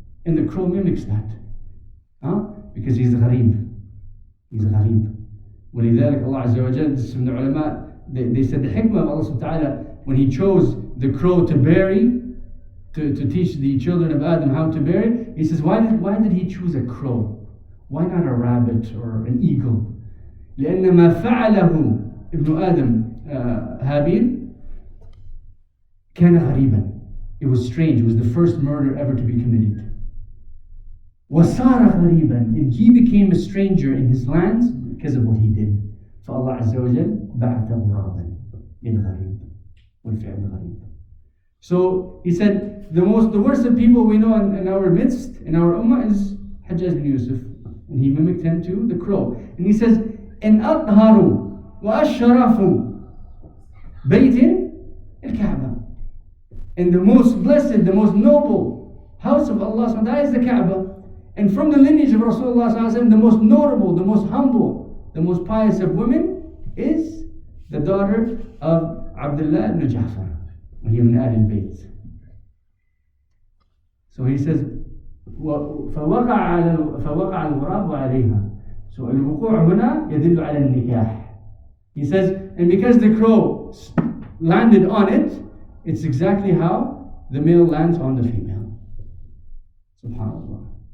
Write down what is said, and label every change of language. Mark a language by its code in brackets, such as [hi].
[en] And the crow mimics that. Huh? Because he's a gharib. He's a gharib. ولذلك Allah Azza wa Jalla, this is from the ulama, they said the hikmah of Allah subhanahu wa ta'ala, when he chose the crow to bury, to teach the children of Adam how to bury, he says, why did he choose a crow? Why not a rabbit or an eagle? [ar] لأن ما فعله ابن آدم هابيل كان غريبا. [en] It was strange. It was the first murder ever to be committed. [ar] وصار غريبا, [en] and he became a stranger in his lands because of what he did. [ar] فالله عز وجل بعث غرابا للغريب والفعل الغريب. [en] So he said, the worst of people we know in our midst, in our ummah, is Hajjaj ibn Yusuf, and he mimicked him to the crow. And he says, [ar] إن أطهروا وأشرفوا بيت الكعبة. [en] And the most blessed, the most noble house of Allah subhanahu wa ta'ala is the Kaaba. And from the lineage of Rasulullah sallallahu alaihi wasallam, the most notable, the most humble, the most pious of women is the daughter of Abdullah ibn Ja'far, min Ahl al-Bayt. So he says, [ar] فوقع الغراب عليها. So الوقوع هنا يدل على النكاح. [en] He says, and because the crow landed on it, it's exactly how the male lands on the female. Subhanallah.